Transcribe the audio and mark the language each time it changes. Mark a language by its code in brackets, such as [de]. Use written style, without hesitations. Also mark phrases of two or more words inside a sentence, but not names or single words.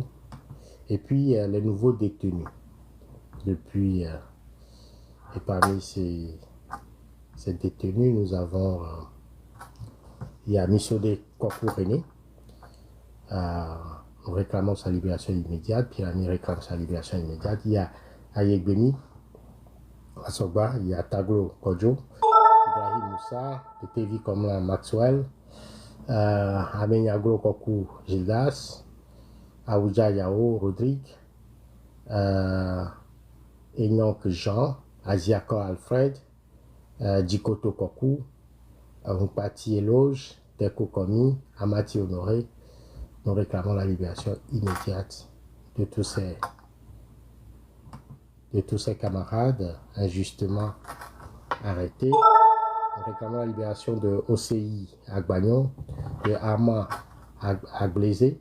[fr] Et puis, les nouveaux détenus. Depuis, et parmi ces détenus, nous avons, il y a Missodé Kwaku René. Nous réclamons sa libération immédiate. Pirani réclame sa libération immédiate. Il y a Ayegbeni Asogba, il y a Taglo Kodjo, Ibrahim Moussa, Petevi Komla Maxwell, Amenyaglo Koku Gildas, Aouja Yao Rodrigue, Enoch Jean, Aziako Alfred, Djikoto Koku, Mpati Eloge, Teko Komi, Amati Honoré. Nous réclamons la libération immédiate de tous ces camarades injustement arrêtés. Nous réclamons la libération de OCI Agbagnon, de Ama Agblésé.